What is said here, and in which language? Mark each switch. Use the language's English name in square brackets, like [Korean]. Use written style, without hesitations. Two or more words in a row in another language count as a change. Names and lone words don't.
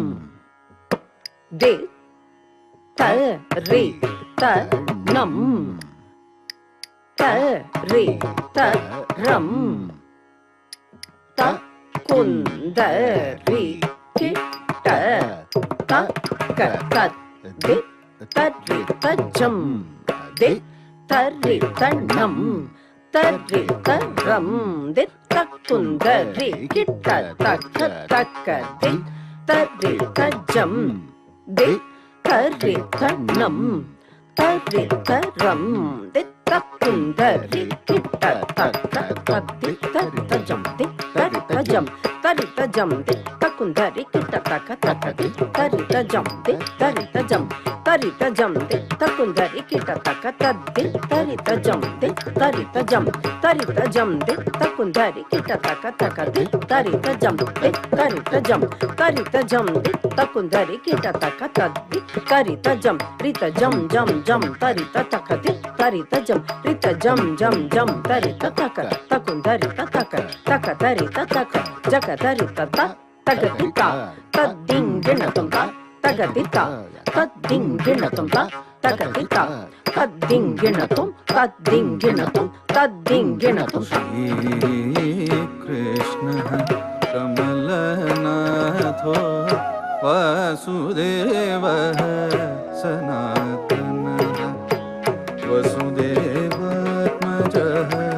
[Sanskrit] दि त रि त नम त रि त रम त कुंदरी किट त क दि त रि त जम दि त रि त नम त रि त रम दि त कुंदरी किट त क दि त रि त जम दि त रि त नम त रि त रम दि त कुंदरी किट त दि त रि त जम दि त रि त जम त रि त जम दि त कुंदरी किट त दि त रि त जम दि त रि त जम त रि त जम दि त कुंदरी किट त दि त रि त जम दि त रि त जम त रि त जम दि त कुंदरी किट त दि त रि त जम दि त रि त जम त रि त जम दि त कुंदरी किट त दि त रि त जम रि त जम जम जम त रि त दि त रि त जम रि त जम जम जम त रि त कुंदरी त त रि त जक त रि त तगति ता तद्दिंगिणतं ता तगति ता तद्दिंगिणतं ता तगति ता तद्दिंगिणतं तद्दिंगिणतं श्रीकृष्णः कमलनाथो वासुदेवः सनातनः वसुदेवात्मजः